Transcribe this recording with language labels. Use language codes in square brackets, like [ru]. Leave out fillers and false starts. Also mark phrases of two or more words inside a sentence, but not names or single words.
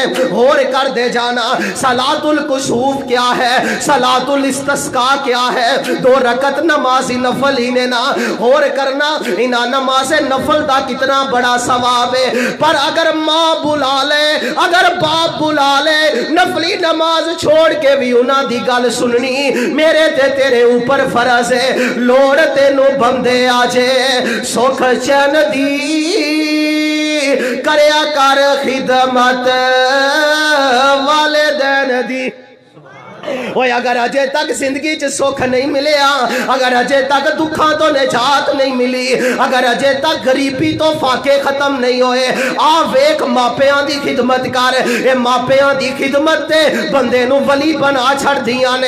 [pa] اور کر دے جانا [ar] صلاۃ الکسوف [pa] کیا ہے، [ar] صلاۃ الاستسقاء [pa] کیا ہے، 2 رکعت نماز نفل ہی نے نا اور کرنا انہاں نماز نفل دا کتنا بڑا ثواب ہے۔ پر اگر ماں بلا لے، اگر باپ بلا لے، نفلی نماز چھوڑ کے بھی انہاں دی گل سننی میرے تے تیرے اوپر فرض ہے۔ لوڑ تینو بندے آجے سکھ چین دی کریا کر خدمت والدین دی، اوئے اگر اجے تک زندگی چ سکھ نہیں ملیا، اگر اجے تک دکھاں توں نجات نہیں ملی، اگر اجے تک غریبی توں فاقے ختم نہیں ہوئے، آ ویکھ ماپیاں دی خدمت کر. اے ماپیاں دی خدمت تے بندے نوں ولی بنا چھڈ دیاں نے.